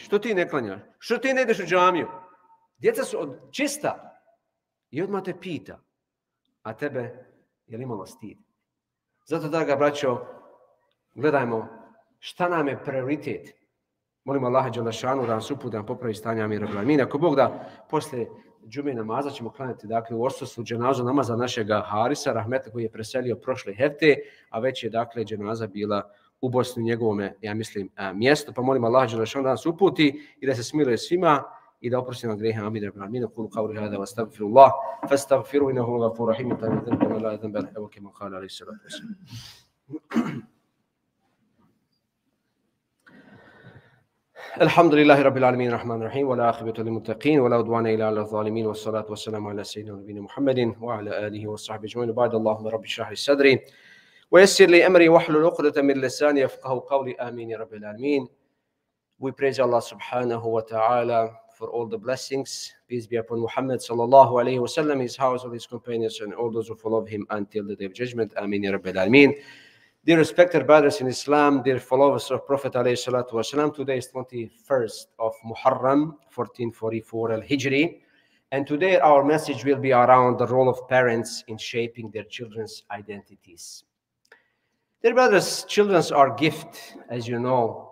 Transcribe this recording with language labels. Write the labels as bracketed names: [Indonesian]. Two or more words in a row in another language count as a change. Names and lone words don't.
[Bosnian] Što ti ne klanjaš? Što ti ne ideš u džamiju? Djeca su čista. I odmah te pita. A tebe, je li imalo stid? Zato, draga braćo, gledajmo šta nam je prioritet. Molimo Allaha dželešanu da nas uputi, da nam popravi stanje, [Arabic] آمين رب العالمين. [Bosnian] Ako Bog da, poslije džume namaza ćemo klanjati, dakle, u odsustvu dženazu namaza našega Harisa, rahmeta, koji je preselio prošle hefte, a već je, dakle, dženaza bila u Bosni, njegovome, ja mislim, mjestu. Pa molimo Allaha dželešanu da nas uputi i da se smiluje svima i da oprosti nam grehe, [Arabic] آمين رب العالمين. أقول قولي هذا وأستغفر الله فاستغفروه إنه هو الغفور الرحيم. تعالى لا ذنب له كما قال عليه الصلاة والسلام. الحمد لله رب العالمين الرحمن الرحيم ولا عاقبة للمتقين ولا عدوان إلا على الظالمين والصلاة والسلام على سيدنا ونبينا محمد وعلى آله وصحبه أجمعين. بعد اللهم رب اشرح لي صدري ويسر لي أمري واحلل عقدة من لساني يفقهوا قولي آمين يا رب العالمين. [English] We praise Allah [Arabic] سبحانه وتعالى [English] for all the blessings. Peace be upon Muhammad [Arabic] صلى الله عليه وسلم, [English] his house, all his companions, and all those who follow him until the day of judgment. [Arabic] آمين يا رب العالمين. [English] Dear respected brothers in Islam, dear followers of Prophet [Arabic] عليه الصلاة والسلام, [English] today is 21st of Muharram, 1444 al-Hijri, and today our message will be around the role of parents in shaping their children's identities. Dear brothers, children are gift, as you know.